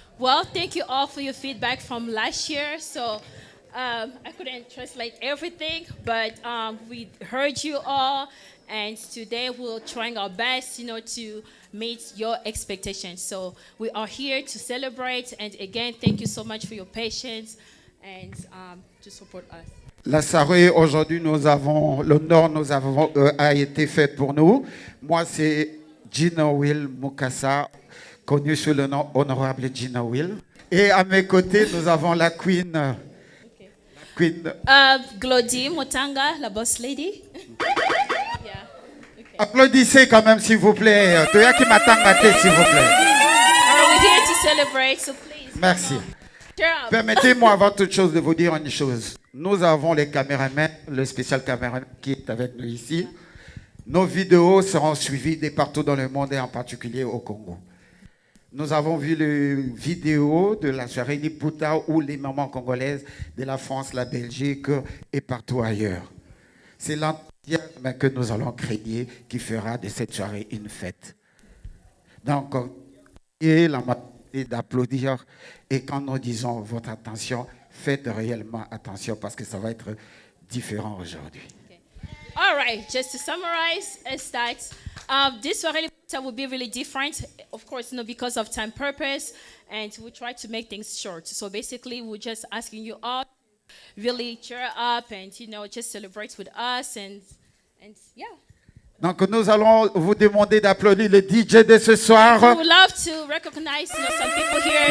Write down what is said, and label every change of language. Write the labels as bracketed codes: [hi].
[en] Well, thank you all for your feedback from last year. So I couldn't translate everything, but we heard you all. And today we're trying our best, to meet your expectations. So we are here to celebrate. And again, thank you so much for your patience and to support us. [fr] La soirée aujourd'hui, l'honneur a été fait pour nous. Moi, c'est Gina Will Mukasa, connue sous le nom honorable Gina Will. Et à mes côtés, nous avons la Queen. Queen. Glody Motanga, la boss lady. Yeah. Okay. Applaudissez quand même, s'il vous plaît. Toya qui m'attend s'il vous plaît. [en] All right, we're here to celebrate, so please. [fr] Merci. [en] Cheer up. [fr] Permettez-moi avant toute chose de vous dire une chose. Nous avons les caméramans, le spécial caméraman qui est avec nous ici. Nos vidéos seront suivies de partout dans le monde et en particulier au Congo. Nous avons vu les vidéos de la soirée Liputa où les mamans congolaises de la France, la Belgique et partout ailleurs. C'est l'enthousiasme que nous allons créer qui fera de cette soirée une fête. Donc, et la et d'applaudir. Et quand nous disons votre attention, faites réellement attention parce que ça va être différent aujourd'hui. [en] Okay. All right, just to summarize, is that this soirée will be really different, of course, because of time purpose, and we try to make things short. So basically, we're just asking you all to really cheer up and, just celebrate with us and yeah. [fr] Donc nous allons vous demander d'applaudir le DJ de ce soir. [en] We would love to recognize some people here.